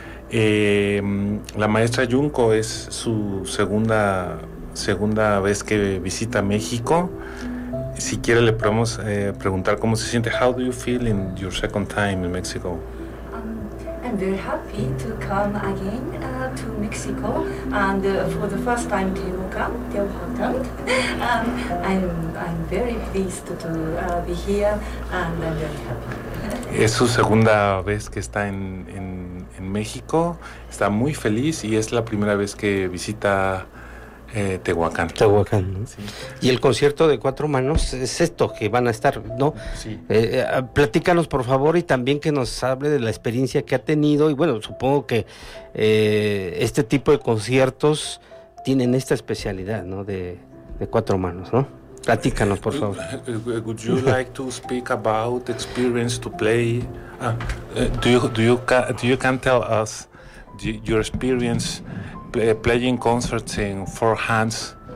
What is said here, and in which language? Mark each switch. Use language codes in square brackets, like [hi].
[es] La maestra Junko es su segunda vez que visita México. Si quiere, le podemos preguntar cómo se siente. [en] How do you feel in your second time in Mexico? I'm very happy to come again to Mexico, and for the first time to Teotihuacan. I'm very pleased to be here, and I'm very happy. [es] Es su segunda vez que está en México, está muy feliz y es la primera vez que visita Tehuacán. Tehuacán, ¿no? Sí. Y el concierto de Cuatro Manos es esto que van a estar, ¿no? Sí. Platícanos, por favor, y también que nos hable de la experiencia que ha tenido. Y bueno, supongo que este tipo de conciertos tienen esta especialidad, ¿no? De Cuatro Manos, ¿no? Platícanos, por favor. [en] Would you like to speak about experience to play? Do you can tell us your experience playing concerts in four hands?